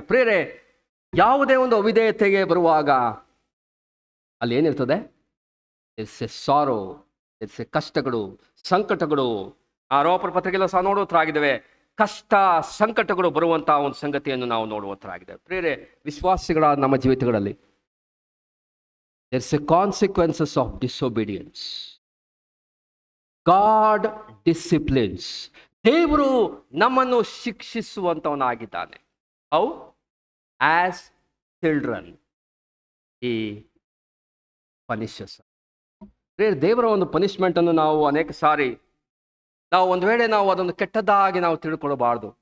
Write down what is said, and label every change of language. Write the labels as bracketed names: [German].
[Kannada] ಪ್ರೇರೆ, ಯಾವುದೇ ಒಂದು ಅವಿಧೇಯತೆಗೆ ಬರುವಾಗ ಅಲ್ಲಿ ಏನಿರ್ತದೆ? [English] it's a sorrow, it's a [Kannada] ಕಷ್ಟಗಳು, ಸಂಕಟಗಳು. ಆ ರೋಮಪುರ ಪತ್ರಿಕೆಲ್ಲ ಸಹ ನೋಡುವಂತಾಗಿದ್ದೇವೆ. ಕಷ್ಟ ಸಂಕಟಗಳು ಬರುವಂತಹ ಒಂದು ಸಂಗತಿಯನ್ನು ನಾವು ನೋಡುವಂತಾಗಿದೆ. ಪ್ರೇರೆ, ವಿಶ್ವಾಸಿಗಳಾದ ನಮ್ಮ ಜೀವಿತಗಳಲ್ಲಿ [English] there's a consequences of disobedience. God disciplines. [Kannada] ದೇವರು ನಮ್ಮನ್ನು ಶಿಕ್ಷಿಸುವಂತವನಾಗಿದ್ದಾನೆ. How? [English] As children he punishes. [Kannada] ದೇವರ ಒಂದು ಪನಿಷ್ಮೆಂಟ್ ಅನ್ನು ನಾವು ಅನೇಕ ಸಾರಿ ನಾವು ಒಂದು ವೇಳೆ ನಾವು ಅದನ್ನು ಕೆಟ್ಟದಾಗಿ ನಾವು ತಿಳ್ಕೊಳ್ಬಾರ್ದು.